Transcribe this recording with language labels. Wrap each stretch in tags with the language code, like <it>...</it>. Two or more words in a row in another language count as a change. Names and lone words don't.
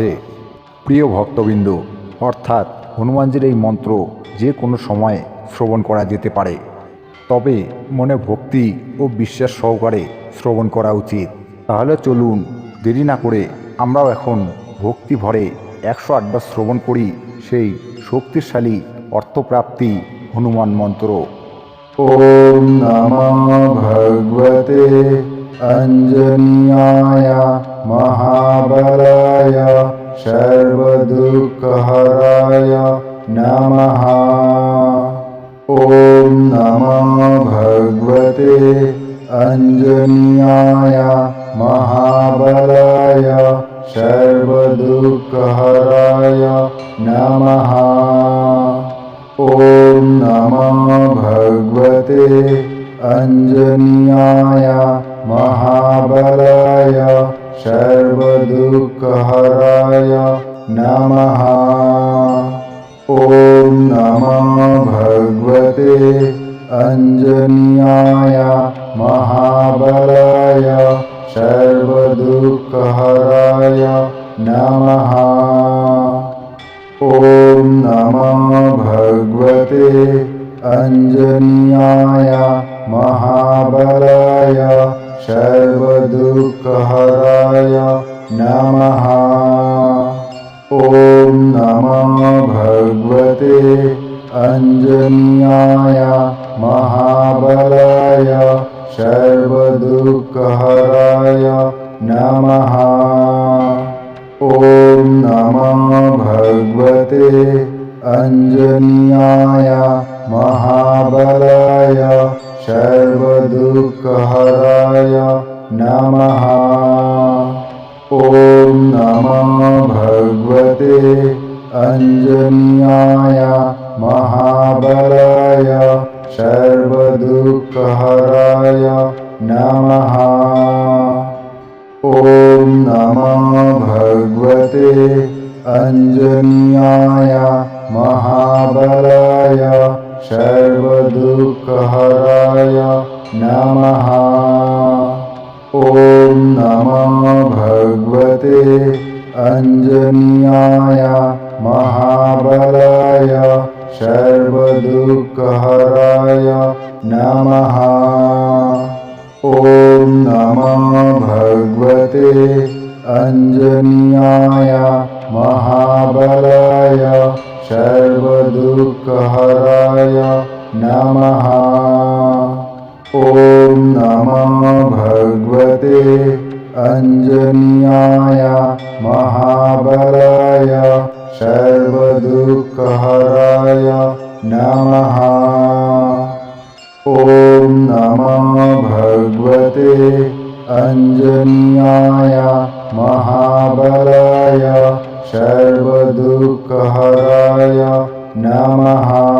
<bn>প্রিয় ভক্তবৃন্দ, অর্থাৎ হনুমানজির এই মন্ত্র যে কোনো সময় শ্রবণ করা যেতে পারে, তবে মনে ভক্তি ও বিশ্বাস সহকারে শ্রবণ করা উচিত। তাহলে চলুন দেরি না করে আমরাও এখন ভক্তি ভরে 108 বার শ্রবণ করি সেই শক্তিশালী অর্থপ্রাপ্তি হনুমান মন্ত্র।</bn> <sa>ওম নমঃ ভগবতে অঞ্জনীয়ায় মহাবলায় সর্বদুঃখহরায় নমঃ। ওম নমঃ ভগবতে অঞ্জনীয়ায় মহাবলায় সর্বদুঃখহরায় নমঃ। ওম নমঃ ভগবতে অঞ্জনীয়ায় মহাবলায় সর্বদুঃখহরায় নমঃ। ওম নমঃ ভগবতে অঞ্জনীয়ায় মহাবলায় সর্বদুঃখহরায় নমঃ। ওম নমঃ ভগবতে অঞ্জনীয়ায় মহাবলায় সর্বদুঃখহরায় নমঃ। ওম নমঃ ভগবতে অঞ্জনীয়ায় মহাবলায় সর্বদুঃখহরায় নমঃ। ওম নমঃ ভগবতে অঞ্জনীয়ায় মহাবলায় সর্বদুঃখহরায় নমঃ। ওম নমঃ ভগবতে অঞ্জনীয়ায় মহাবলায় সর্বদুঃখহরায় নমঃ। ওম নমঃ ভগবতে অঞ্জনীয়ায় মহাবলায় সর্বদুঃখহরায় নমঃ। ওম নমঃ ভগবতে অঞ্জনীয়ায় মহাবলায় সর্বদুঃখহরায় নমঃ। ওম নমঃ ভগবতে অঞ্জনীয়ায় মহাবলায় সর্বদুঃখহরায় নমঃ। ওম নমঃ ভগবতে অঞ্জনীয়ায় মহাবলায় সর্বদুঃখহরায় নমঃ। ওম নমঃ ভগবতে अंजनीयाय महाबलाय सर्वदुःखहराय नमः।</sa>